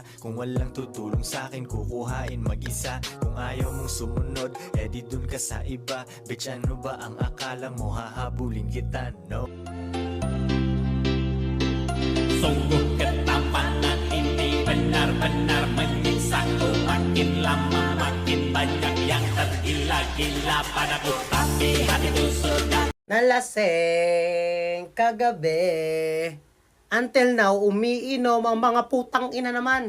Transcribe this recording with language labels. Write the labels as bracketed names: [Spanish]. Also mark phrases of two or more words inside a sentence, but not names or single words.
[Filipino] Kung walang tutulong sa'kin, kukuhain mag-isa. Kung ayaw mong sumunod, edi dun ka sa iba. Bitch, ano ba ang akala mo? Hahabulin kita, no? [Indonesian] Sungguh ketampanan ini benar-benar menyiksa. Makin lama makin banyak yang tergila-gila padaku, tapi hatiku sudah [Filipino] Nalaseng kagabi. [English] Until now, [Filipino] umiinom ang mga putang ina naman.